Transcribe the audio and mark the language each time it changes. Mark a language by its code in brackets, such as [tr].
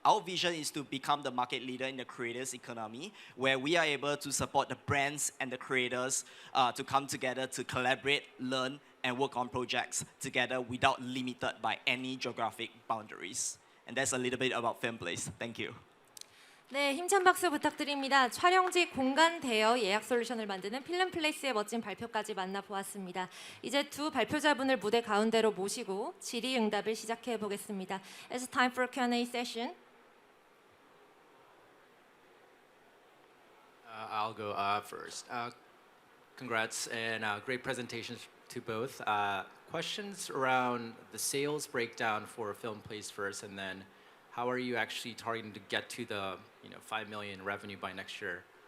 [en] Our vision is to become the market leader in the creators economy, where we are able to support the brands and the creators to come together to collaborate, learn, and work on projects together without limited by any geographic boundaries. And that's a little bit about Filmplace. Thank you. [ko] 네, 힘찬 박수 부탁드립니다. 촬영지 공간 대여 예약 솔루션을 만드는 필름플레이스의 멋진 발표까지 만나보았습니다. 이제 두 발표자분을 무대 가운데로 모시고 질의응답을 시작해 보겠습니다. [en] It's time for a Q&A session. I'll go first. Congrats and great presentations to both. Questions around the sales breakdown for Filmplace first, and then how are you actually targeting to get to the 5 million revenue by next year?